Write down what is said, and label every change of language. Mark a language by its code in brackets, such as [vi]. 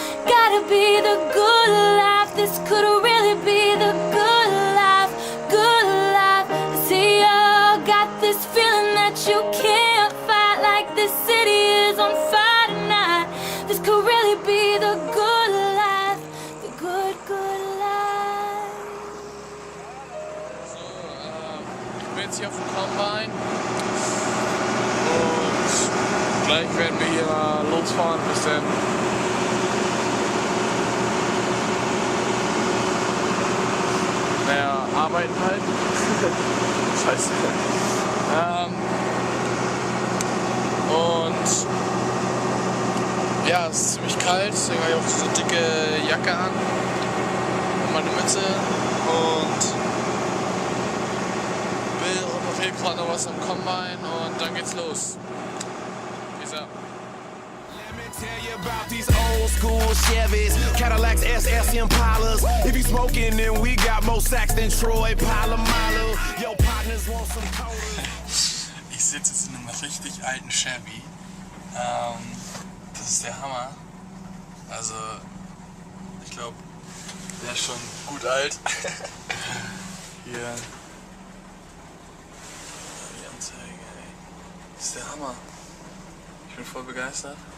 [en] Gotta be the good life. This could really be the good life. Good life. See, I got this feeling that you can't fight, like this city is on fire tonight. This could really be the good life. The good, good life. [de] So, ich bin jetzt hier auf dem Combine und gleich werden wir hier mal losfahren, ein bisschen arbeiten halt. Scheiße. Und ja, es ist ziemlich kalt, deswegen habe ich auch so eine dicke Jacke an und meine Mütze und will auf jeden Fall noch was am Combine und dann geht's los. [en] Peace out. Tell you about these old school Chevys, Cadillacs, SS Impalas. If you smoking, then we got more sacks than Troy Polamalu. Your partners want some cola. [de] Ich sitze jetzt in einem richtig alten Chevy. Das ist der Hammer. Also, ich glaube, der ist schon gut alt. Hier. Die Anzeige, ey. Das ist der Hammer. Ich bin voll begeistert.